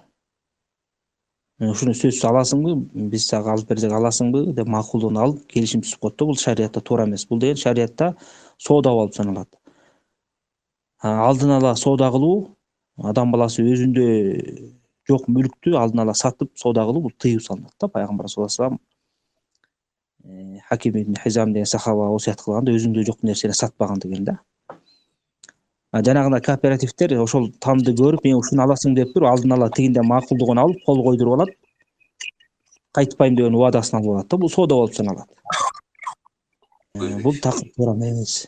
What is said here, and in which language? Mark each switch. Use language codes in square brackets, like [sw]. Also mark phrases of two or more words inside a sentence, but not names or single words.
[ky] Ушуну сөзсүз аласыңбы, биз сага алып берсек аласыңбы деп макулдугун алып келишим түзүп коет да. Бул шариятта туура эмес. Бул деген шариятта соода болуп саналат. Алдын ала соода кылуу, адам баласы өзүндө жок мүлктү алдын ала сатып соода кылуу бул тыюу салынат да. Пайгамбар [ar] صلى الله عليه وسلم [ky] Хаким ибн Хизам деген сахаба осуят кылганда өзүндө жок нерсени сатпаган деген да. Жанагындай кооперативдер ошол тамды көрүп, мен ушуну аласың деп туруп, алдын ала тигинден макулдугун алып, кол койдуруп алат. Кайтпайм деген убадасын алып алат да. Бул соода болуп саналат. Бул так туура эмес.